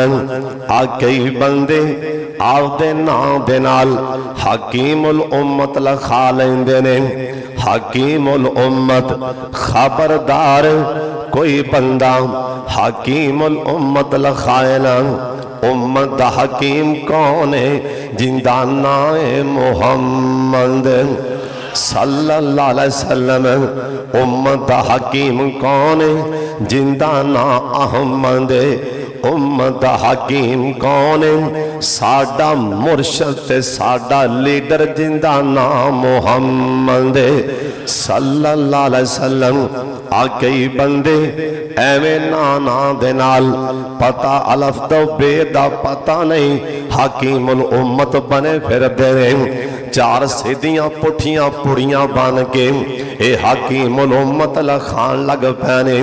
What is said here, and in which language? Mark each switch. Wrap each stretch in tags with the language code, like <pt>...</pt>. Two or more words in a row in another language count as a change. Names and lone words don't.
<pa>آ کئی بندے آپدے ناں دے نال حکیم الامت لکھا لیندے نے. حکیم الامت خبردار کوئی بندہ حکیم الامت لکھائے نہ. امت دا حکیم کون ہے؟ زندہ نام ہے محمد</pa> <ar>صلى الله عليه وسلم.</ar> <pa>امت دا حکیم کون ہے? زندہ نام احمد۔ امت دا حکیم کون ہے? ساڈا مرشد تے ساڈا لیڈر زندہ نام محمد</pa> <ar>صلى الله عليه وسلم.</ar> <pa>آ کئی بندے ایویں نہ دے نال پتہ الف تو بے دا پتہ نہیں حکیم الامت بنے پھردے نے. چار سیدھیاں پٹھیاں پڑیاں بن کے اے حکیم الامت لکھان لگ پینے.</pa>